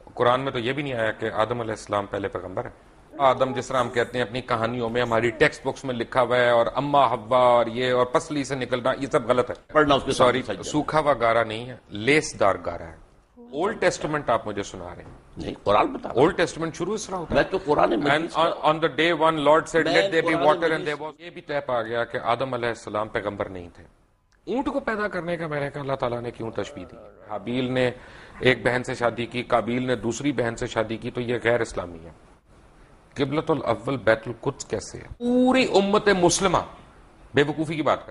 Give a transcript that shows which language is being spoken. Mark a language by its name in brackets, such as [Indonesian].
[Urdu] قرآن میں تو یہ بھی نہیں آیا کہ آدم علیہ السلام پہلے پیغمبر ہے. آدم جس طرح ہم کہتے ہیں اپنی کہانیوں میں, ہماری ٹیکسٹ بکس میں لکھا ہوا ہے, اور اما حوا اور یہ اور پسلی سے نکلنا, یہ سب غلط ہے. پڑھنا اس کے سوری, سوکھا ہوا گارا نہیں ہے, لیس دار گارا ہے. اولڈ ٹیسٹمنٹ آپ مجھے سنا رہے ہیں. نہیں, قرآن بتا. اولڈ ٹیسٹمنٹ شروع اس طرح ہوتا ہے. میں تو قرآن مجید [English] on the day one Lord said let there be water and there was. [Urdu] یہ بھی طے پا گیا کہ آدم علیہ السلام پیغمبر نہیں تھے. اونٹ کو پیدا کرنے کا میں نے کہا اللہ تعالیٰ نے کیوں تشبیہ دی؟ حابیل نے ایک بہن سے شادی کی, قابیل نے دوسری بہن سے شادی کی, تو یہ غیر اسلامی ہے. قبلۃ الاول بیت القدس کیسے ہے؟ پوری امت مسلمہ بے وقوفی کی بات کر.